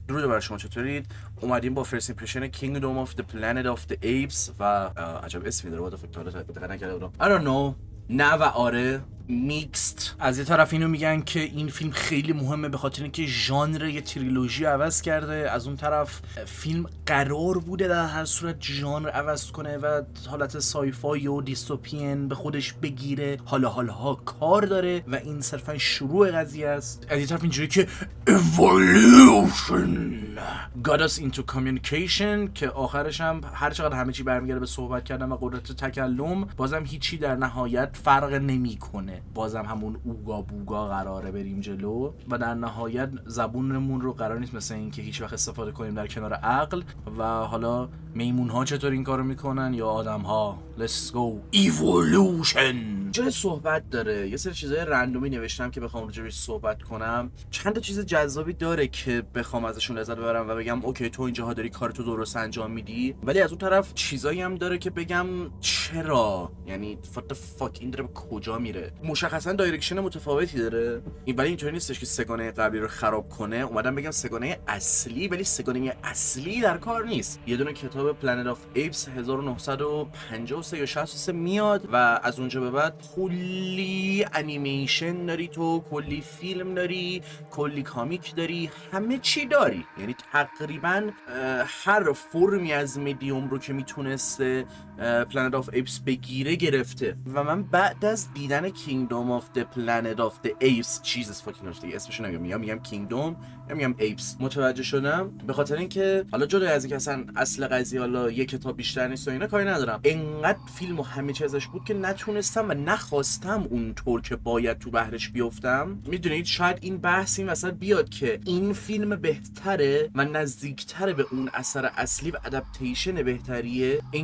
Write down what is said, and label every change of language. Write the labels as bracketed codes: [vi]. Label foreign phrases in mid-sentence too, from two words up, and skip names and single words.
[fa] درود بر شما، چطورید؟ اومدیم با فرست ایمپرشن Kingdom of the Planet of the Apes و عجب اسمی داره، فکر تا دقیقا نکرده بودم. [en] I don't know. [fa] نه و آره، میکست. از یه طرف اینو میگن که این فیلم خیلی مهمه به خاطر اینکه ژانر یه تریلوژی عوض کرده، از اون طرف فیلم قرار بوده در هر صورت ژانر عوض کنه و حالت سایفای و دیستوپین به خودش بگیره. حالا کار داره و این صرفا شروع قضیه است. از یه طرف اینجوری که [en] evolution got us into communication [fa] که آخرش هم هر چقدر همه چی برمیگرده به صحبت کردن و قدرت تکلم، بازم هیچی در نهایت فرق نمیکنه. بازم همون اوگا بوگا قراره بریم جلو و در نهایت زبونمون رو قرار نیست مثل این که هیچ وقت استفاده کنیم در کنار عقل. و حالا میمون ها چطور این کارو میکنن یا آدم ها. [en] Let's go evolution. [fa] جای صحبت داره، یه سری چیزای رندومی نوشتم که بخوام راجعش صحبت کنم. چند تا چیز جذابی داره که بخوام ازشون لذت ببرم و بگم اوکی تو اینجاها داری کارتو درست انجام میدی، ولی از اون طرف چیزایی هم داره که بگم چرا، یعنی [en] what the fuck [fa] این داره به کجا میره. مشخصا دایرکشن متفاوتی داره، این ولی اینطوری نیستش که سگانه قبلی رو خراب کنه. اومدم بگم سگانه اصلی، ولی سگانه اصلی در کار نیست. یه دونه کتاب Planet of Apes 1953 یا 63 میاد و از اونجا به بعد کلی انیمیشن داری، تو کلی فیلم داری، کلی کامیک داری، همه چی داری. یعنی تقریبا هر فرمی از میدیوم رو که میتونسته Planet of Apes بگیره گرفته. و من بعد از دیدن Kingdom of the Planet of the Apes [en] Jesus fucking Christ [fa] اسمشو میگم Kingdom یا میگم Apes متوجه شدم، به خاطر اینکه حالا جدا از اینکه اصلا اصل قضیه حالا یک کتاب بیشتر نیست و اینا کاری ندارم، انقدر فیلم و همه چیز ازش بود که نتونستم و نخواستم اونطور که باید تو بحرش بیفتم. میدونید شاید این بحث این وسط بیاد که این فیلم بهتره و نزدیکتره به اون اثر اصلی و ادپتیشن بهتریه، این